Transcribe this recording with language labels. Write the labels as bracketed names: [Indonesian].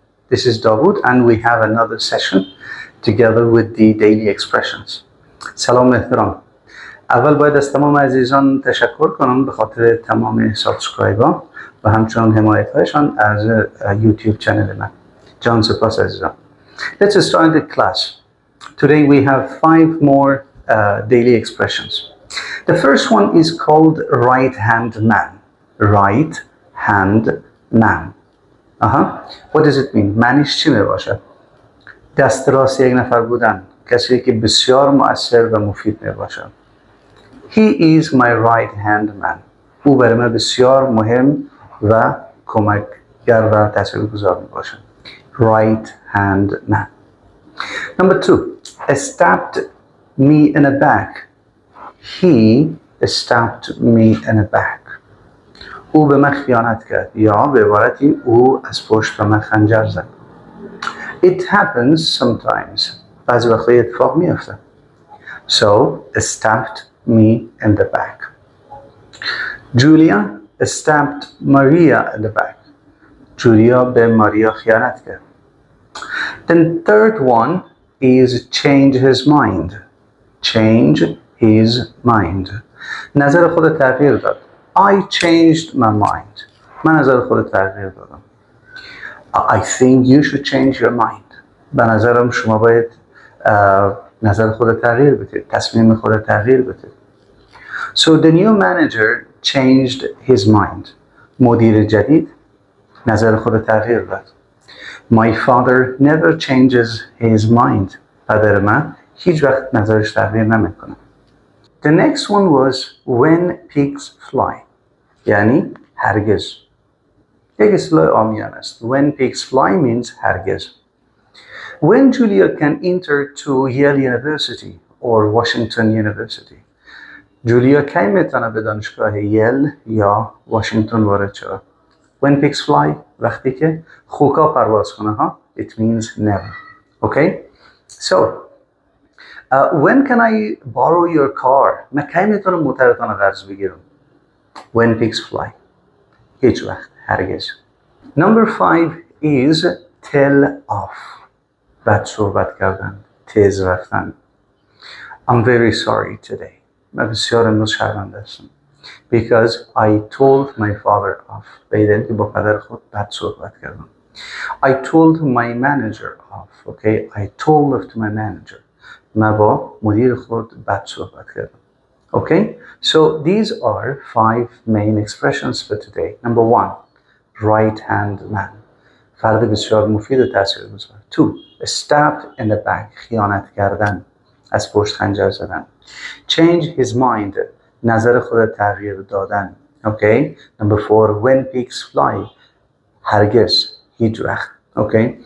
[English] This is Dawood and we have another session together with the daily expressions. [Persian] سلام و احترام. اول باید از تمام عزیزان تشکر کنم به خاطر تمام سابسکرایب‌ها و همچنان حمایت‌هایشان از یوتیوب چنل من. جان سپاس عزیزان. [English] Let's start the class. Today we have 5 more daily expressions. The first one is called right hand man. Right hand man. What does it mean? [Persian] معنیش چی میباشه؟ دست راست یک نفر بودن، کسی که بسیار مؤثر و مفید میباشه. [English] He is my right hand man. [Persian] او برای من بسیار مهم و کمکگر و تاثیرگذار میباشه. [English] Right hand man. Number 2. Stabbed me in the back. He stabbed me in the back. [Persian] او به من خیانت کرد یا به عبارتی او از پشت به من خنجر زد. [English] It happens sometimes. [Persian] بعضی وقتا اتفاق میفته. [English] So, stabbed me in the back. Julia stabbed Maria in the back. [Persian] جولیا به ماریا خیانت کرد. [English] Then third one is change his mind. Change his mind. [Persian] نظر خود تغییر داد. [English] I changed my mind. [Persian] من نظر خود تغییر دادم. [English] I think you should change your mind. [Persian] به نظرم شما باید نظر خود تغییر بدید. تصمیم خود تغییر بدید. [English] So the new manager changed his mind. [Persian] مدیر جدید نظر خود تغییر داد. [English] My father never changes his mind. [Persian] پدر من هیچ وقت نظرش تغییر نمیکنه. [English] The next one was when pigs fly. [Persian] یعنی هرگز. یک اصطلاح عامیانه است. [English] When pigs fly means [Persian] هرگز. [English] When Julia can enter to Yale University or Washington University. [Persian] جولیا کی میتونه به دانشگاه یل یا واشنگتن وارد شود. [English] When pigs fly [Persian] وقتی که خوکا پرواز کنه ها. [English] It means never. Okay? So when can I borrow your car? [Persian] من کی میتونم موترتان قرض بگیرم. [English] When pigs fly. [Persian] هیچ وقت. هرگز. [English] Number 5 is tell off. [Persian] بد صحبت کردن. تیز رفتن. [English] I'm very sorry today. [Persian] من بسیار امروز شرمنده هستم. [English] Because I told my father off. [Persian] به این دلیل که با پدر خود بد صحبت کردم. [English] I told my manager off. Okay? I told off to my manager. [Persian] من با مدیر خود بد صحبت کردم. [English] Okay? So these are 5 main expressions for today. Number 1. Right hand man. [Persian] فرد بسیار مفید و تاثیرگذار. 2. [English] Stabbed in the back. [Persian] خیانت کردن. از پشت خنجر زدن. [English] Change his mind. [Persian] نظر خود تغییر دادن. [English] Okay? Number 4. When pigs fly. [Persian] هرگز. هیچ وقت. [English] Okay?